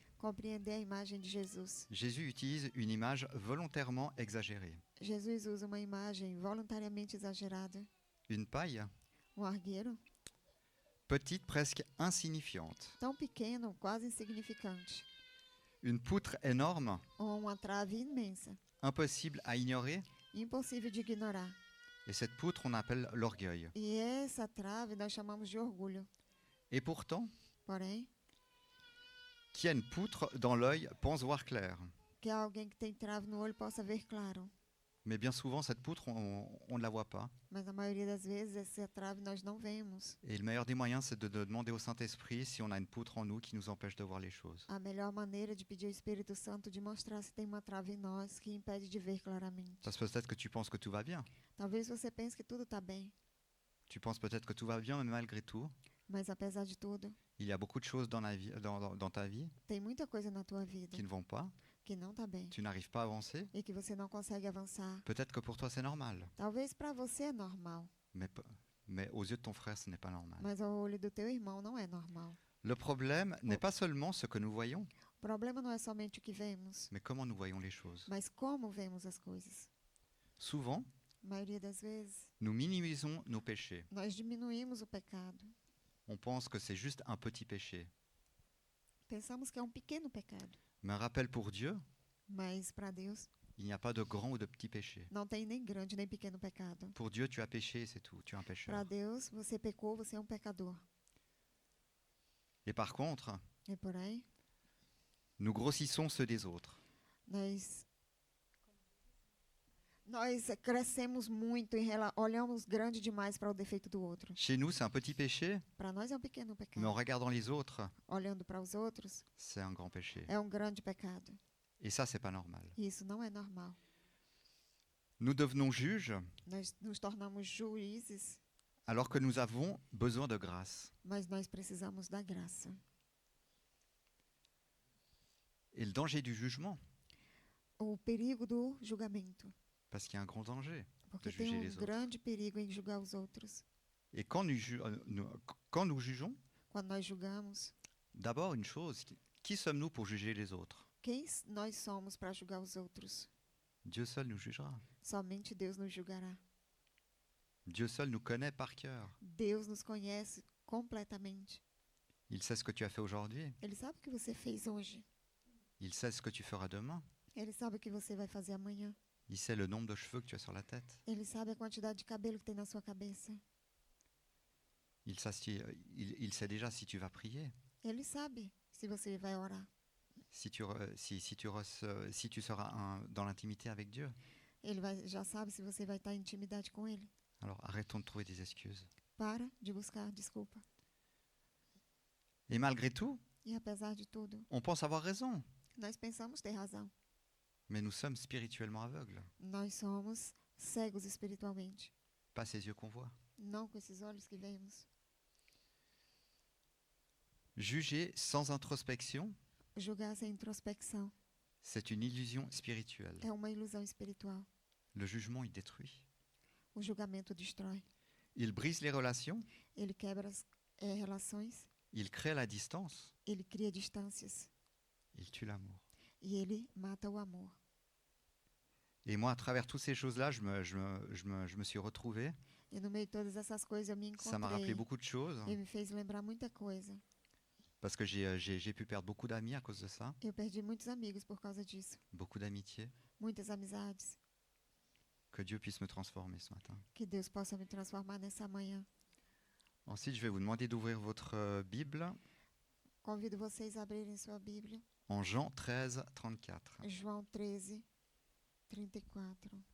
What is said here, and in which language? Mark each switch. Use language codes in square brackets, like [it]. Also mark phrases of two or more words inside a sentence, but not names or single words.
[pt] Compreender a imagem de Jesus. [fr] Jésus utilise une image volontairement exagérée. [pt] Jesus usa uma imagem voluntariamente exagerada. [fr] Une paille, [pt] Argueiro, [fr] petite, presque insignifiante. [pt] tão pequeno, quase insignificante. [fr] Une poutre énorme, [pt] Ou uma trave imensa, [fr] impossible à ignorer. [pt] impossível de ignorar. [fr] Et cette poutre, on appelle l'orgueil. [pt] E essa trave nós chamamos de orgulho. [fr] Et pourtant, [pt] Porém, [fr] qui a une poutre dans l'œil pense voir clair. [pt] que alguém que tem trave no olho possa ver claro. [fr] Mais bien souvent, cette poutre, on ne la voit pas. [pt] Mas na maioria das vezes, essa trave nós não vemos. [fr] Et le meilleur des moyens, c'est de demander au Saint-Esprit si on a une poutre en nous qui nous empêche de voir les choses. [pt] A melhor maneira de pedir ao Espírito Santo de mostrar se tem uma trave em nós que impede de ver claramente. [fr] Parce que peut-être que tu penses que tout va bien. [pt] Talvez você pense que tudo está bem, [fr] Tu penses peut-être que tout va bien, mais malgré tout, [pt] mas apesar de tudo, [fr] il y a beaucoup de choses dans, dans ta vie [pt] tem muita coisa na tua vida [fr] qui ne vont pas. [pt] que não está bem [fr] Tu n'arrives pas à avancer. [pt] e que você não consegue avançar. [fr] Peut-être que pour toi, c'est normal. [pt] Talvez para você é normal, [fr] Mais aux yeux de ton frère, ce n'est pas normal. [pt] mas ao olho do teu irmão não é normal. [fr] Le problème n'est pas seulement ce que nous voyons, [pt] O problema não é somente o que vemos, [fr] mais comment nous voyons les choses. [pt] mas como vemos as coisas. [fr] Souvent, [pt] A maioria das vezes, [fr] nous minimisons nos péchés. [pt] nós diminuímos o pecado. [fr] On pense que c'est juste un petit péché. [pt] Pensamos que é um pequeno pecado, [fr] Mais un rappel pour Dieu, [pt] mas para Deus [fr] il n'y a pas de grand ou de petit péché. [pt] não tem nem grande nem pequeno pecado. [fr] Pour Dieu, tu as péché, c'est tout. Tu es un [pt] Para [fr] pécheur. [pt] Deus, você pecou, você é um pecador. [fr] Et par contre, [pt] E porém, [fr] nous grossissons ceux des autres. [pt] Nós crescemos muito, olhamos grande demais para o defeito do outro. [fr] Chez nous, c'est un petit péché, [pt] Para nós é um pequeno [fr] mais en [pt] pecado. [fr] regardant les autres, [pt] Olhando para os outros, [fr] c'est un grand péché. [pt] é um grande pecado. [fr] Et ça, c'est pas normal. [pt] E isso não é normal. [fr] Nous devenons juges [pt] Nós nos tornamos juízes, [fr] alors que nous avons besoin de grâce. [pt] mas nós precisamos da graça. [fr] Et le danger du jugement, [pt] O perigo do julgamento. [fr] parce qu'il y a un grand danger [pt] Porque [fr] de [pt] tem [fr] juger les autres. [pt] grande perigo em julgar os outros. [fr] Et quand quand nous jugeons, [pt] Quando nós julgamos, [fr] d'abord une chose, qui sommes-nous pour juger les autres? [pt] quem nós somos para julgar os outros? [fr] Dieu seul nous jugera. [pt] Somente Deus nos julgará. [fr] Dieu seul nous connaît par cœur. [pt] Deus nos conhece completamente. [fr] Il sait ce que tu as fait aujourd'hui. [pt] Ele sabe o que você fez hoje. [fr] Il sait ce que tu feras demain. [pt] Ele sabe o que você vai fazer amanhã. [fr] Il sait le nombre de cheveux que tu as sur la tête. [pt] Ele sabe a quantidade de cabelo que tem na sua cabeça. [fr] Il sait déjà si tu vas prier, [pt] Ele sabe se você vai orar. [fr] si tu seras dans l'intimité avec Dieu. [pt] Ele já sabe se você vai estar em intimidade com ele. [fr] Alors arrêtons de trouver des excuses. [pt] Para de buscar desculpa. [fr] Et malgré tout, [pt] E apesar de tudo, [fr] on pense avoir raison, [pt] nós pensamos ter razão. [fr] mais nous sommes spirituellement aveugles. [pt] Nós somos cegos espiritualmente. [fr] Pas ces yeux qu'on voit. [pt] Não com esses olhos que vemos. [fr] Juger sans introspection, [pt] Julgar sem introspecção [fr] c'est une illusion spirituelle. [pt] é uma ilusão espiritual. [fr] Le jugement, il détruit. [pt] O julgamento destrói. [fr] Il brise les relations, [pt] Ele quebra as relações, [fr] il crée la distance, [pt] ele cria distâncias [fr] il tue l'amour. [pt] e ele mata o amor. [fr] Et moi, à travers toutes ces choses-là, je me suis retrouvé. [pt] E no meio de todas essas coisas eu me [fr] Ça m'a rappelé [pt] encontrei. [fr] beaucoup de choses, [pt] E me fez lembrar muita coisa. [fr] parce que j'ai pu perdre beaucoup d'amis à cause de ça, [pt] Eu perdi muitos amigos por causa disso. [fr] beaucoup d'amitiés. [pt] Muitas amizades. [fr] Que Dieu puisse me transformer ce matin. [pt] Que Deus possa me transformar nessa manhã. [fr] Ensuite, je vais vous demander d'ouvrir votre Bible [pt] Convido vocês a abrirem sua Bíblia. [fr] en Jean 13, 34. [pt] João 13, 34.